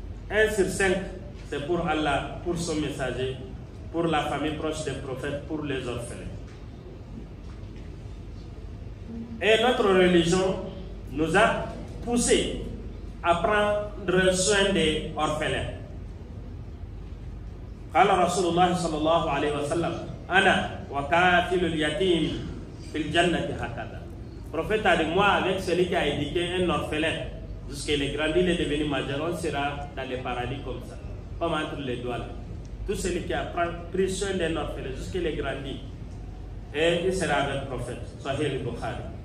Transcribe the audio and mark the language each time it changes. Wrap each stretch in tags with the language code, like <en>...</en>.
<fr>1 sur 5, c'est pour Allah, pour son messager, pour la famille proche des prophètes, pour les orphelins. Et notre religion nous a poussé à prendre soin des orphelins.</fr> <ar>قال رسول الله صلى الله عليه وسلم أنا وكافل اليتيم في الجنة هكذا.</ar> <fr>Le prophète a dit, moi avec celui qui a éduqué un orphelin jusqu'il est grandi, il est devenu majeur, on sera dans le paradis comme ça, comme entre les doigts là. Tout celui qui a pris soin d'un orphelin jusqu'il est grandi, et il sera avec le prophète. Sahih al-Bukhari.</fr>